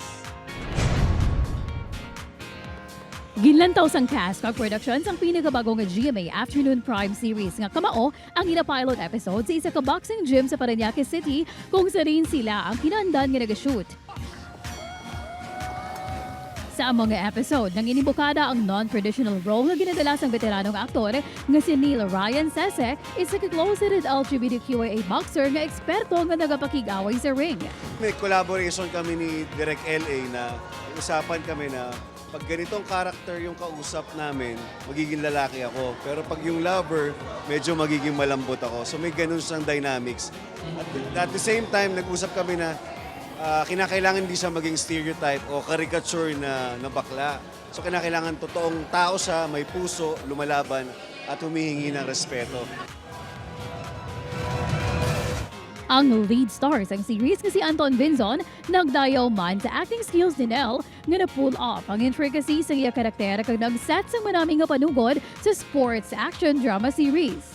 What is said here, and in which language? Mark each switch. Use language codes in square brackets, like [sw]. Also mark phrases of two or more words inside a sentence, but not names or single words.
[hil] Ginlantaw sang cast kag productions ang pinakabagong nga GMA Afternoon Prime Series nga Kamao ang ina-pilot episode sa isa ka boxing gym sa Parañaque City kung sa rin sila ang kinandan nga nag-shoot. Sa mga episode, nang inibukada ang [en] non-traditional role [hil] nga ginadala sang veteranong aktor nga si Neil Ryan Sese, isa ka closeted LGBTQIA boxer nga eksperto nga nagapakigaway sa ring. [tl] May collaboration kami ni Direk LA na usapan kami na pag ganitong character yung kausap namin, magiging lalaki ako. Pero pag yung lover, medyo magiging malambot ako. So may ganun siyang dynamics. [en] At the same time, [tl] nag-usap kami na kinakailangan hindi siya maging stereotype o caricature na bakla. So kinakailangan totoong tao siya, may puso, lumalaban at humihingi ng respeto. [hil] Ang [en] lead stars [hil] ang series nga si Anton Vinzon nagdayaw man sa [en] acting skills [hil] ni Nell nga na-pull off ang intricacy sa iya karakter kag nag-set sa maraming nga panugod sa [en] sports action drama series.